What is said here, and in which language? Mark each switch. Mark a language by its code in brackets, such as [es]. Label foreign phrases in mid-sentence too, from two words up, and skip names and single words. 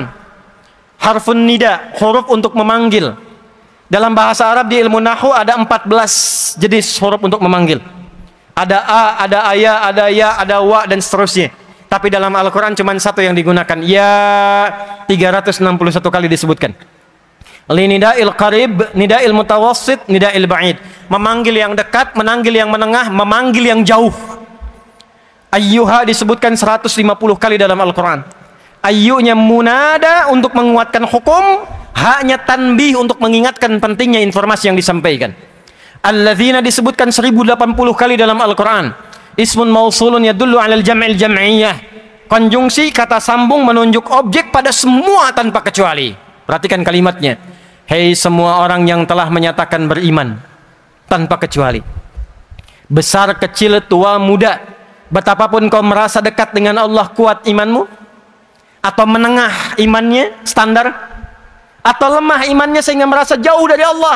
[ar] حرف النداء, [id] huruf untuk memanggil. Dalam bahasa Arab di ilmu Nahwu ada 14 jenis huruf untuk memanggil. Ada a, ada aya, ada ya, ada wa, dan seterusnya. Tapi dalam Al-Quran cuma satu yang digunakan. Ya 361 kali disebutkan. [ar] لنداء القريب نداء المتوسط نداء البعيد. [id] Memanggil yang dekat, memanggil yang menengah, memanggil yang jauh. Ayyuha disebutkan 150 kali dalam Al-Quran. Ayyunya munada untuk menguatkan hukum, haknya tanbih untuk mengingatkan pentingnya informasi yang disampaikan. Alladzina disebutkan 1080 kali dalam Al-Quran. [ar] اسم موصول يدل على الجمع الجمعية. [id] Konjungsi kata sambung menunjuk objek pada semua tanpa kecuali. Perhatikan kalimatnya. Hei semua orang yang telah menyatakan beriman, tanpa kecuali. Besar, kecil, tua, muda. Betapapun kau merasa dekat dengan Allah, kuat imanmu, atau menengah imannya, standar, atau lemah imannya sehingga merasa jauh dari Allah.